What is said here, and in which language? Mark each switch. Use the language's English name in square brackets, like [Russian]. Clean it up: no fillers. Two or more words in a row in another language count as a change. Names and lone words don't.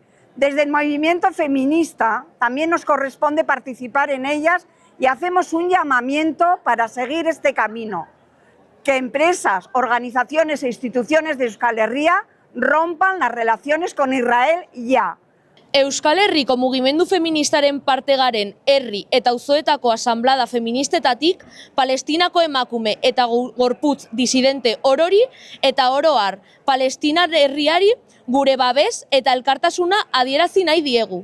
[Spanish] Desde el movimiento feminista también nos corresponde participar en ellas y hacemos un llamamiento para seguir este camino. Que empresas, organizaciones e instituciones de Euskal Herria rompan las relaciones con Israel ya. [Basque] Euskal Herriko mugimendu feministaren parte garen herri eta auzoetako asanblada feministetatik Palestinako emakume eta gorputz disidente orori eta oro har Palestinar herriari gure babes eta elkartasuna adierazi nahi diegu.